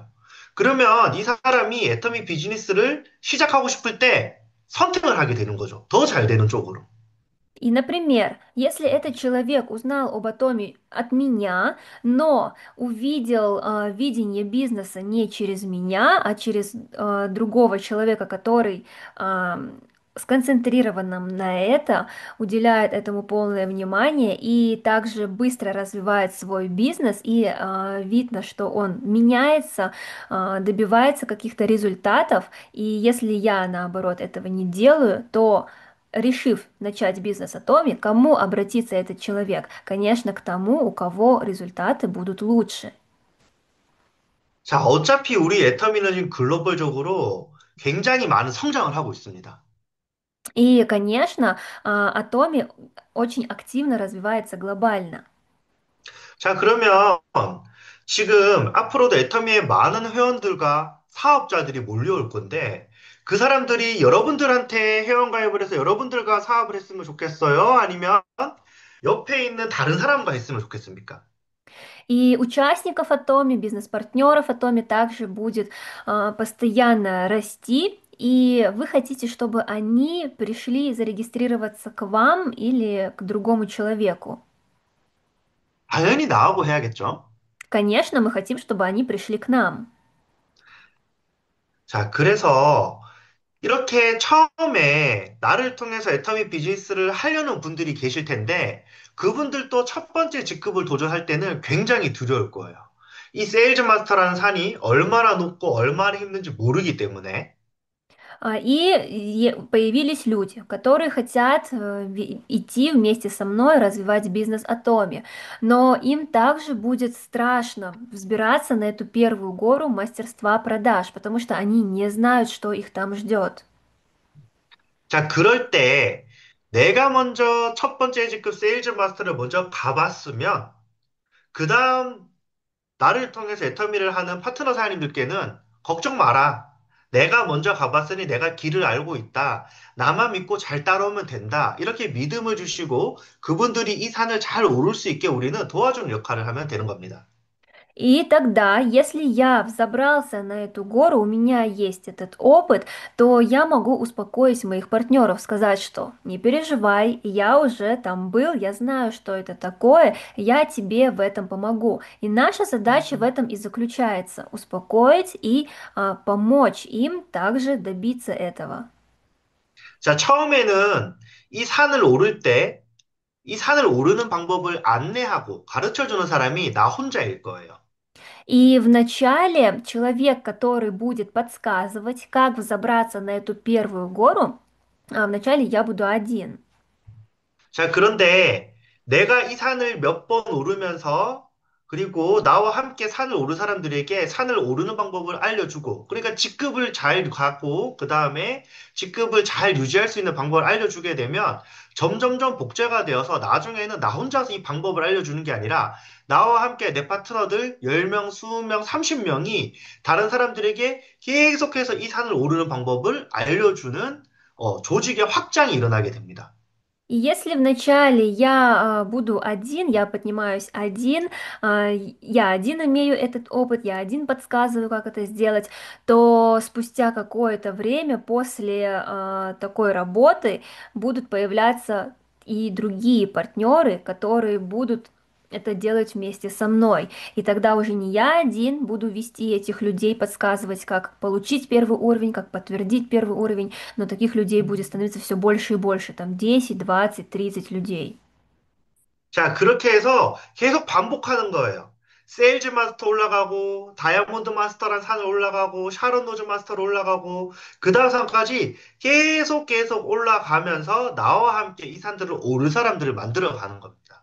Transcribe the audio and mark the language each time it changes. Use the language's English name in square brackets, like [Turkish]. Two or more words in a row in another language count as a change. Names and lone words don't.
[Korean] 그러면 이 사람이 애터미 비즈니스를 시작하고 싶을 때 선택을 하게 되는 거죠. 더 잘 되는 쪽으로. [Russian] И, например, если этот человек узнал об Атоме от меня, но увидел видение бизнеса не через меня, а через другого человека, который сконцентрирован на это, уделяет этому полное внимание и также быстро развивает свой бизнес, и видно, что он меняется, добивается каких-то результатов, и если я, наоборот, этого не делаю, то решив начать бизнес Atomi, к кому обратится этот человек? Конечно, к тому, у кого результаты будут лучше. [Korean] 자, 어차피 우리 애터미는 지금 글로벌적으로 굉장히 많은 성장을 하고 있습니다. [Russian] И, конечно, Atomi очень активно развивается глобально. [Korean] 자, 그러면 지금 앞으로도 애터미에 많은 회원들과 사업자들이 몰려올 건데, 그 사람들이 여러분들한테 회원가입을 해서 여러분들과 사업을 했으면 좋겠어요? 아니면 옆에 있는 다른 사람과 했으면 좋겠습니까? [Russian] И участников Atomi, бизнес-партнеров Atomi также будет постоянно расти. И вы хотите, чтобы они пришли зарегистрироваться к вам или к другому человеку? [Korean] 당연히 나하고 해야겠죠? [Russian] Конечно, мы хотим, чтобы они пришли к нам. [Korean] 자, 그래서 이렇게 처음에 나를 통해서 애터미 비즈니스를 하려는 분들이 계실 텐데 그분들도 첫 번째 직급을 до전할 때는 굉장히 두려울 거예요. 이 세일즈 마스터라는 산이 얼마나 높고 얼마나 힘든지 모르기 때문에. [Russian] Появились люди, которые хотят идти вместе со мной развивать бизнес Атоми, но им также будет страшно взбираться на эту первую гору мастерства продаж, потому что они не знают, что их там ждет. [Korean] 자, 그럴 때 내가 먼저 첫 번째 직급 세일즈 마스터를 먼저 가봤으면 그 다음 나를 통해서 애터미를 하는 파트너 사장님들께는 걱정 마라. 내가 먼저 가봤으니 내가 길을 알고 있다. 나만 믿고 잘 따라오면 된다. 이렇게 믿음을 주시고 그분들이 이 산을 잘 오를 수 있게 우리는 도와주는 역할을 하면 되는 겁니다. [Russian] И тогда, если я взобрался на эту гору, у меня есть этот опыт, то я могу успокоить моих партнеров, сказать, что не переживай, я уже там был, я знаю, что это такое, я тебе в этом помогу. И наша задача в этом и заключается, успокоить и помочь им также добиться этого. [Korean] 자, 처음에는 이 산을 오를 때 이 산을 오르는 방법을 안내하고 가르쳐 주는 사람이 나 혼자일 거예요. [Russian] И вначале человек, который будет подсказывать, как взобраться на эту первую гору, вначале я буду один. [Korean] 자, 그런데 내가 이 산을 몇 번 오르면서 그리고 나와 함께 산을 오른 사람들에게 산을 오르는 방법을 알려주고, 그러니까 직급을 잘 갖고, 그 다음에 직급을 잘 유지할 수 있는 방법을 알려주게 되면 점점점 복제가 되어서 나중에는 나 혼자서 이 방법을 알려주는 게 아니라 나와 함께 내 파트너들 10명, 20명, 30명이 다른 사람들에게 계속해서 이 산을 오르는 방법을 알려주는 조직의 확장이 일어나게 됩니다. [Russian] И если вначале я буду один, я поднимаюсь один, я один имею этот опыт, я один подсказываю, как это сделать, то спустя какое-то время после такой работы будут появляться и другие партнеры, которые будут это делать вместе со мной. И тогда уже не я один буду вести этих людей, подсказывать, как получить первый уровень, как подтвердить первый уровень, но таких людей будет становиться все больше и больше, там 10, 20, 30 людей. [Korean] 자, 그렇게 해서 계속 반복하는 거예요. 세일즈 마스터 올라가고, 다이아몬드 마스터란 산을 올라가고, 샤론 노즈 마스터로 올라가고, 그 다음 산까지 계속 올라가면서 나와 함께 이 산들을 오를 사람들을 만들어 가는 겁니다.